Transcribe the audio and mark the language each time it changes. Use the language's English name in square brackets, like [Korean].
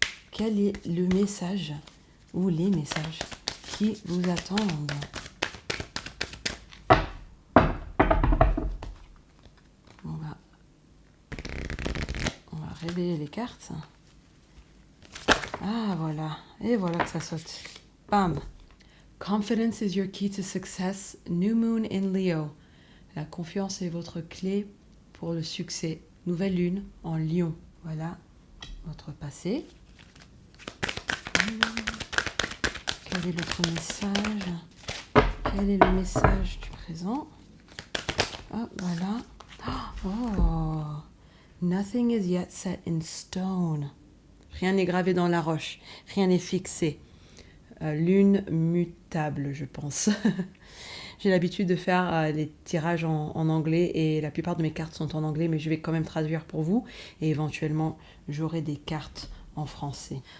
[French] Quel est le message ou les messages qui vous attendent? On va révéler les cartes. Ah, voilà. Et voilà que ça saute. Bam! [English] Confidence is your key to success. New moon in Leo. [French] La confiance est votre clé pour le succès. Nouvelle lune en Lion. Voilà votre passé. Quel est votre message? Quel est le message du présent? Ah, voilà. Oh! [English] Nothing is yet set in stone. [French] Rien n'est gravé dans la roche. Rien n'est fixé. Lune mutable, je pense. J'ai l'habitude de faire des tirages en anglais et la plupart de mes cartes sont en anglais, mais je vais quand même traduire pour vous et éventuellement j'aurai des cartes en français.